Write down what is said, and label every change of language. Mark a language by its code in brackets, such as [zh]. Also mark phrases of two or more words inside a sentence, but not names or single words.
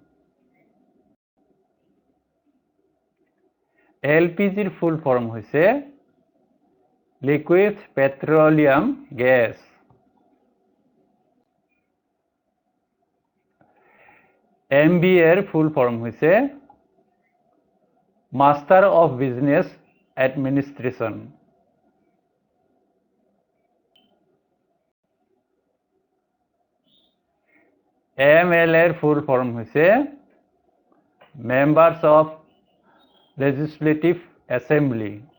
[bn] এলপিজির [en] full form [bn] হয়েছে [en] liquid petroleum gas. [bn] এমবি এর [en] full form [bn] হয়েছে [en] master of business administration. [as] MLA ৰ [en] full form [as] হৈছে [en] members of legislative assembly.